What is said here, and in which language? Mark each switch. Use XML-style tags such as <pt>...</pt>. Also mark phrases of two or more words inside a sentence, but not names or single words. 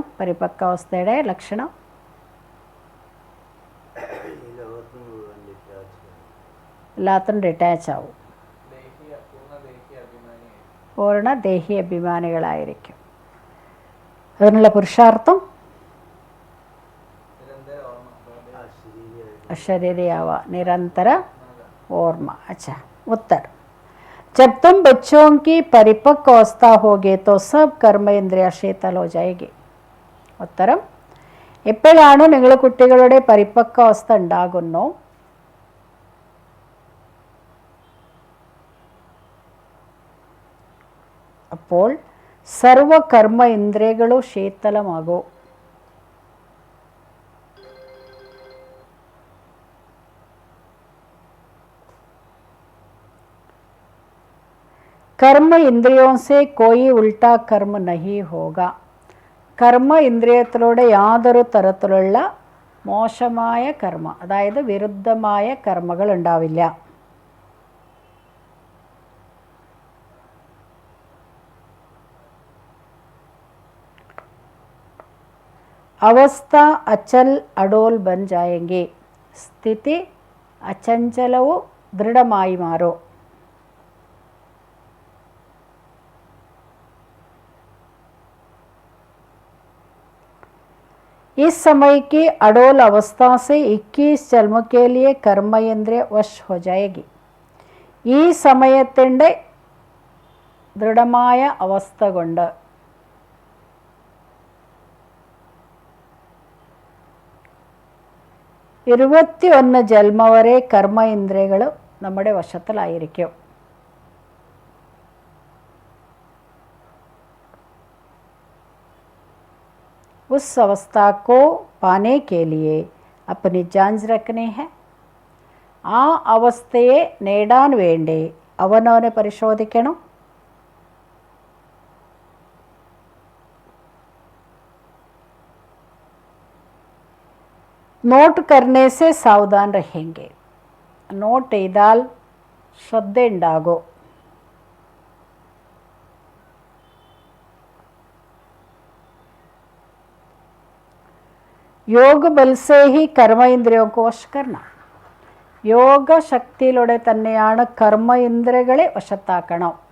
<ml>പരിപക്വ അവസ്ഥയുടെ ലക്ഷണം എല്ലാത്തിനും ഡിറ്റാച്ച് ആവും, പൂർണ്ണ ദേഹി അഭിമാനികളായിരിക്കും. അതിനുള്ള പുരുഷാർത്ഥം അശരീരിയാവ നിരന്തരം ഓർമ്മ.</ml> <hi>अच्छा उत्तर, जब तुम बच्चों की परिपक्व अवस्था होगी तो सब कर्म इंद्रिय शीतल हो जाएगी.</hi> <ml>ഉത്തരം, എപ്പോഴാണ് നിങ്ങൾ കുട്ടികളുടെ പരിപക്വ അവസ്ഥ ഉണ്ടാകുന്നു അപ്പോൾ സർവകർമ്മ ഇന്ദ്രിയങ്ങളും ശീതലമാകും.</ml> <hi>कर्म इंद्रियों से कोई उल्टा कर्म नहीं होगा.</hi> <ml>കർമ്മ ഇന്ദ്രിയത്തിലൂടെ യാതൊരു തരത്തിലുള്ള മോശമായ കർമ്മ, അതായത് വിരുദ്ധമായ കർമ്മകൾ ഉണ്ടാവില്ല. അവസ്ഥ</ml> <hi>अचल अडोल बन जाएगी,</hi> <ml>സ്ഥിതി അചഞ്ചലവും ദൃഢമായി മാറും.</ml> <hi>इस समय की अडोल अवस्था से 21 जन्म के लिए कर्म इंद्रिय वश हो जाएगी.</hi> <ml>ഈ സമയത്തിൻ്റെ ദൃഢമായ അവസ്ഥ കൊണ്ട് 21 ജന്മ വരെ കർമ്മ ഇന്ദ്രിയങ്ങൾ നമ്മുടെ വശത്തിലായിരിക്കും.</ml> <hi>उस अवस्था को पाने के लिए अपनी जांच रखनी है.</hi> <ml>ആ അവസ്ഥയെ നേടാൻ വേണ്ടി അവനവനെ പരിശോധിക്കണം.</ml> <hi>നോട്ട് करने से सावधान रहेंगे.</hi> <ml>നോട്ട് ചെയ്താൽ ശ്രദ്ധയുണ്ടാകും.</ml> <hi>योग बल से ही कर्म इंद्रियों को वश करना.</hi> <ml>യോഗ ശക്തിയിലൂടെ തന്നെയാണ് കർമ്മ ഇന്ദ്രിയങ്ങളെ വശത്താക്കണം.</ml>